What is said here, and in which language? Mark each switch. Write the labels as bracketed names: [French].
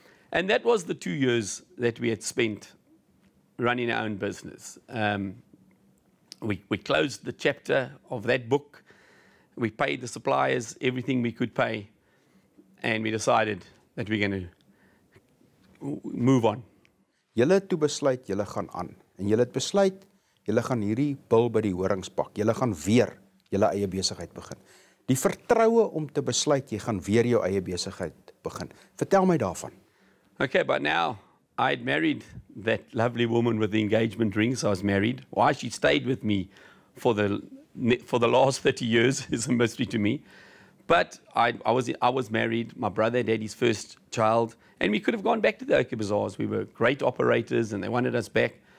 [English] And that was the 2 years that we had spent running our own business. We closed the chapter of that book. We paid the suppliers everything we could pay. And we decided that we're going to move on. [Afrikaans] Julle het toe besluit, julle gaan aan. En julle het besluit, julle gaan hierdie bil by die horings pak. Julle gaan weer julle eie besigheid begin. Die vertroue om te besluit, jy gaan weer jou eie besigheid begin. Vertel my daarvan. [English] Okay, by now, I'd married that lovely woman with the engagement ring, so I was married. Why she stayed with me for the last 30 years is a mystery to me. But I was married. My brother had his first child, and we could have gone back to the OK Bazaars. We were great operators, and they wanted us back.